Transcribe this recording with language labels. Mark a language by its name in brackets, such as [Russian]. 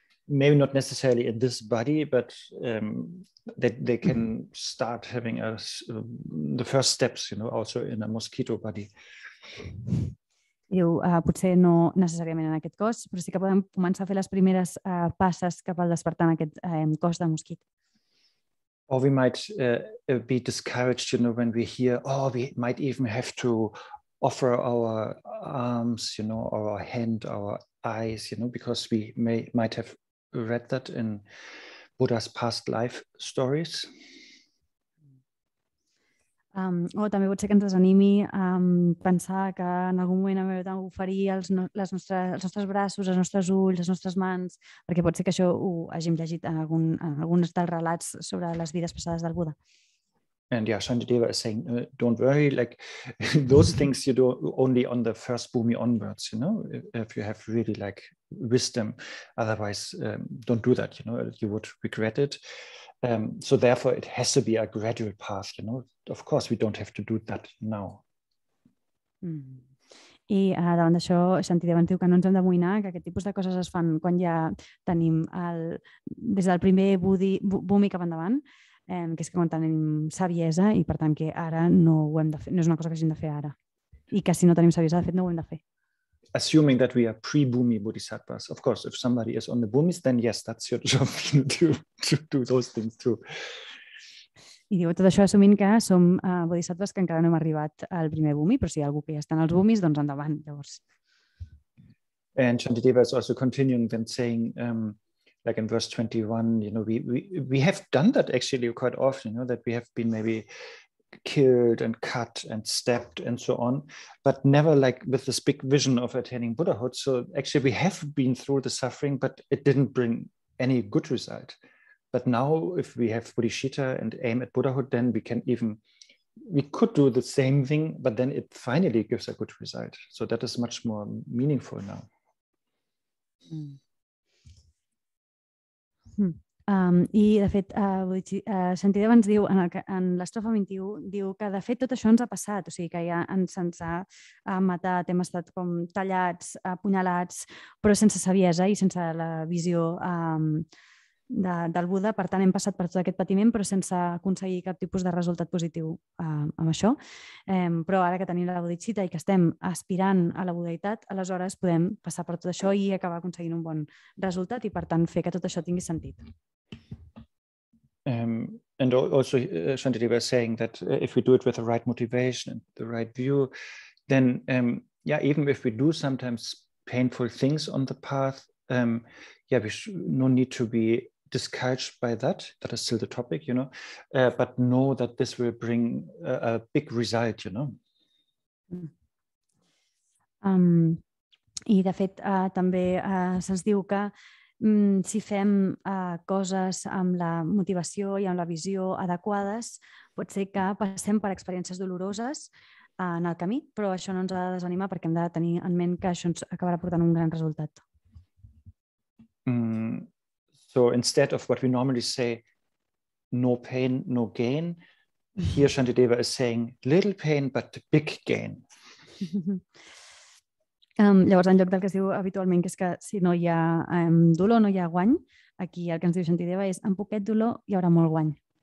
[English] Maybe not necessarily in this body, but they can start having the first steps, also in a mosquito body. [Catalan] Diu, potser no necessàriament en aquest cos, però sí que podem començar a fer les primeres passes cap al despertar en aquest cos de mosquit. [English] Or we might be discouraged, when we hear, we might even have to offer our arms, our hand, our eyes, because we might have read that in Buddha's past life stories. [Catalan] O també pot ser que ens desanimi pensar que en algun moment hem d'oferir els nostres braços, els nostres ulls, les nostres mans, perquè pot ser que això ho hàgim llegit en alguns dels relats sobre les vides passades del Buda. [English] And Shantideva is saying, don't worry, like those things you do only on the first bhumi onwards, if you have really like wisdom. Otherwise, don't do that, you would regret it. So therefore, it has to be a gradual path, Of course, we don't have to do that now. [Catalan] I davant d'això, Shantideva ens diu que no ens hem d'amoïnar, que aquest tipus de coses es fan quan ja tenim des del primer bhumi cap endavant, que és que quan tenim saviesa i per tant que ara no ho hem de fer, no és una cosa que hàgim de fer ara. I que si no tenim saviesa, de fet, no ho hem de fer. [English] Assuming that we are pre-bhumi bodhisattvas. Of course, if somebody is on the bhumis, then yes, that's your job to do those things too. [Catalan] I diu tot això assumint que som bodhisattvas que encara no hem arribat al primer bhumi, però si hi ha algú que ja està en els bhumis, doncs endavant, llavors. [English] And Shantideva is also continuing then saying, like in verse 21, we have done that actually quite often, that we have been maybe killed and cut and stabbed and so on, but never like with this big vision of attaining Buddhahood. So actually we have been through the suffering, but it didn't bring any good result. But now if we have bodhicitta and aim at Buddhahood, then we could do the same thing, but then it finally gives a good result. So that is much more meaningful now. [Catalan] I de fet, Shantideva ens diu, en l'estrofa 21, diu que de fet tot això ens ha passat, o sigui que ja se'ns ha matat, hem estat com tallats, apunyalats, però sense saviesa i sense la visió del Buda. Per tant, hem passat per tot aquest patiment, però sense aconseguir cap tipus de resultat positiu amb això. Però ara que tenim la bodhicitta i que estem aspirant a la budeïtat, aleshores podem passar per tot això i acabar aconseguint un bon resultat i, per tant, fer que tot això tingui sentit. [English] And also Shantideva is saying that if we do it with the right motivation and the right view, then even if we do sometimes painful things on the path, we no need to be discouraged by that. That is still the topic, but know that this will bring a big result, [Catalan] I de fet també se'ns diu que si fem coses amb la motivació i amb la visió adequades, pot ser que passem per experiències doloroses en el camí, però això no ens ha de desanimar perquè hem de tenir en ment que això ens acabarà portant un gran resultat. [English] So instead of what we normally say, no pain, no gain, here Shantideva is saying little pain but big gain. [Catalan] Llavors, en lloc del que es diu habitualment, que és que si no hi ha dolor no hi ha guany, aquí el que ens diu Shantideva és amb poquet dolor hi haurà molt guany.